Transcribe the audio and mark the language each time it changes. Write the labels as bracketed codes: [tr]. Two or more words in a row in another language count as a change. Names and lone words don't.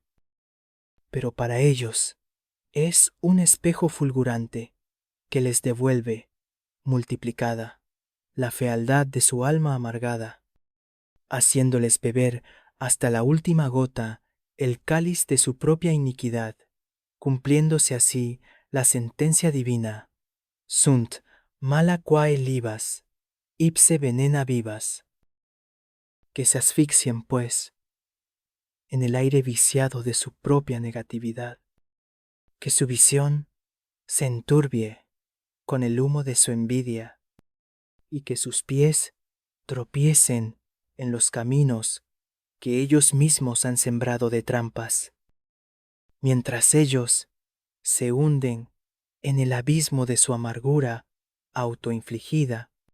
[es] Pero para ellos es un espejo fulgurante que les devuelve, multiplicada, la fealdad de su alma amargada, haciéndoles beber hasta la última gota el cáliz de su propia iniquidad, cumpliéndose así la sentencia divina: [la] sunt mala quae libas, ipse venena vivas. [es] Que se asfixien, pues, en el aire viciado de su propia negatividad, que su visión se enturbie con el humo de su envidia, y que sus pies tropiecen en los caminos que ellos mismos han sembrado de trampas, mientras ellos se hunden en el abismo de su amargura autoinfligida.